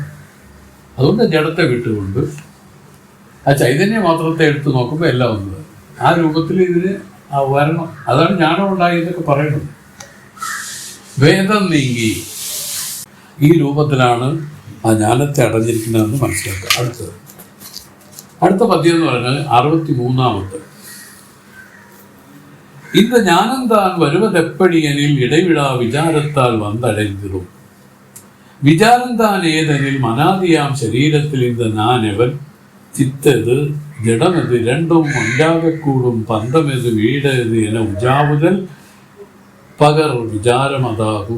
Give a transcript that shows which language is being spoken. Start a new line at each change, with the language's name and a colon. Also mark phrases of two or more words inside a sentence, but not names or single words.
Malayalam: അതുകൊണ്ട് ജഡത്തെ വിട്ടുകൊണ്ട് ആ ചൈതന്യ മാത്രത്തെ എടുത്ത് നോക്കുമ്പോൾ എല്ലാം ഒന്ന് ആ രൂപത്തിൽ ഇതിന് വരണം. അതാണ് ജ്ഞാനം ഉണ്ടായി എന്നൊക്കെ പറയുന്നത്. വേദം നീങ്ങി ഈ രൂപത്തിലാണ് ആ ജ്ഞാനത്തെ അടഞ്ഞിരിക്കുന്നതെന്ന് മനസ്സിലാക്കുക. അടുത്ത പദ്യം എന്ന് പറഞ്ഞാൽ 63.
Tamil: இந்த ஞானந்தான் வருவதெப்படியெனில் இடைவிடா விசாரத்தால் வந்தடைந்திடும். விசாரந்தான் ஏதெனில் மனாதியாம் சரீரத்தில் இந்த நான் எவன், சித்தது ஜடமது இரண்டும் ஒன்றாக கூடும் பந்தமெது வீடது என உஜாவுதல் பகர் விசாரம் அதாகும்.